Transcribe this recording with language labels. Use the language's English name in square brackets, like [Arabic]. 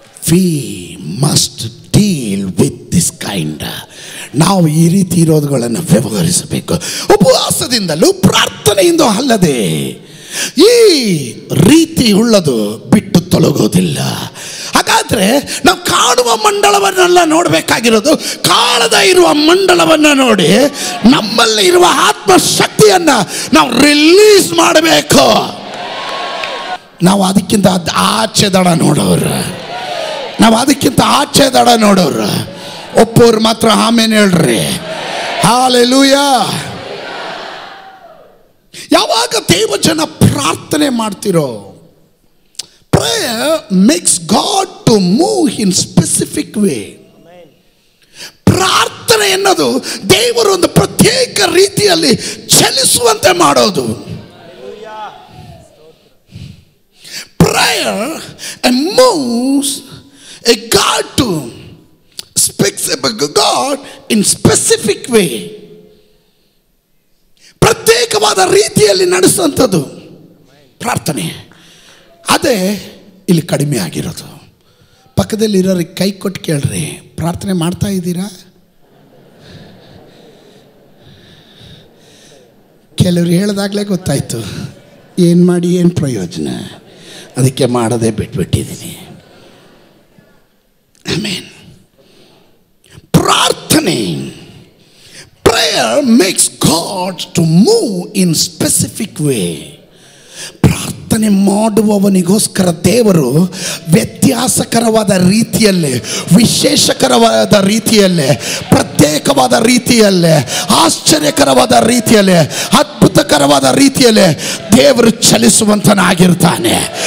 [English] We must deal with this kind. [Kannada] ನಾವು ಈ ರೀತಿ ಇರೋದುಗಳನ್ನು ವ್ಯವಹರಿಸಬೇಕು. ಉಪವಾಸದಿಂದಲೂ ಪ್ರಾರ್ಥನೆಯಿಂದ ಅಲ್ಲದೆ ಈ ರೀತಿ ಉಳ್ಳದು ಬಿಟ್ಟು ತೊಲಗೋದಿಲ್ಲ. ಹಾಗಾದ್ರೆ ನಾವು ಕಾಣುವ ಮಂಡಲವನ್ನೆಲ್ಲ ನೋಡಬೇಕಾಗಿರೋದು, ಕಾಣದ ಇರುವ ಮಂಡಲವನ್ನು ನೋಡಿ ನಮ್ಮಲ್ಲಿ ಇರುವ ಆತ್ಮಶಕ್ತಿಯನ್ನು ನಾವು ರಿಲೀಸ್ ಮಾಡಬೇಕು. ನಾವು ಅದಕ್ಕಿಂತ ಆಚೆ ದಡ ನೋಡೋರು, ನಾವು ಅದಕ್ಕಿಂತ ಆಚೆ ದಡ ನೋಡೋರು. ಒಪ್ಪೋರು ಮಾತ್ರ ಆಮೇಲೆ ಹೇಳ್ರಿ ಹಲ್ಲೆಲೂಯಾ. ಯಾವಾಗ ದೇವಜನ ಪ್ರಾರ್ಥನೆ ಮಾಡ್ತಿರೋ, [English] Prayer makes God to move in specific way. [Kannada] ಪ್ರಾರ್ಥನೆ ಎನ್ನೋದು ದೇವರು ಒಂದು ಪ್ರತ್ಯೇಕ ರೀತಿಯಲ್ಲಿ ಚಲಿಸುವಂತೆ ಮಾಡೋದು. [English] Prayer moves a God to speaks about God in specific way. [Kannada] ಪ್ರತ್ಯೇಕವಾದ ರೀತಿಯಲ್ಲಿ ನಡೆಸುವಂಥದ್ದು ಪ್ರಾರ್ಥನೆ. ಅದೇ ಇಲ್ಲಿ ಕಡಿಮೆ ಆಗಿರೋದು. ಪಕ್ಕದಲ್ಲಿರೋರಿಗೆ ಕೈ ಕೊಟ್ಟು ಕೇಳ್ರಿ, ಪ್ರಾರ್ಥನೆ ಮಾಡ್ತಾ ಇದ್ದೀರಾ? ಕೆಲವರು ಹೇಳಿದಾಗಲೇ ಗೊತ್ತಾಯ್ತು ಏನು ಮಾಡಿ ಏನು ಪ್ರಯೋಜನ, ಅದಕ್ಕೆ ಮಾಡೋದೇ ಬಿಟ್ಬಿಟ್ಟಿದ್ದೀನಿ. ಆಮೆನ್. [English] ಪ್ರಾರ್ಥನೆ, prayer makes God to move in specific way. [Kannada] ಪ್ರಾರ್ಥನೆ ಮಾಡುವವನಿಗೋಸ್ಕರ ದೇವರು ವ್ಯತ್ಯಾಸಕರವಾದ ರೀತಿಯಲ್ಲೇ, ವಿಶೇಷಕರವಾದ ರೀತಿಯಲ್ಲೇ, ಪ್ರತ್ಯೇಕವಾದ ರೀತಿಯಲ್ಲೇ, ಆಶ್ಚರ್ಯಕರವಾದ ರೀತಿಯಲ್ಲೇ, ಅದ್ಭುತಕರವಾದ ರೀತಿಯಲ್ಲೇ ದೇವರು ಚಲಿಸುವಂತನಾಗಿರ್ತಾನೆ.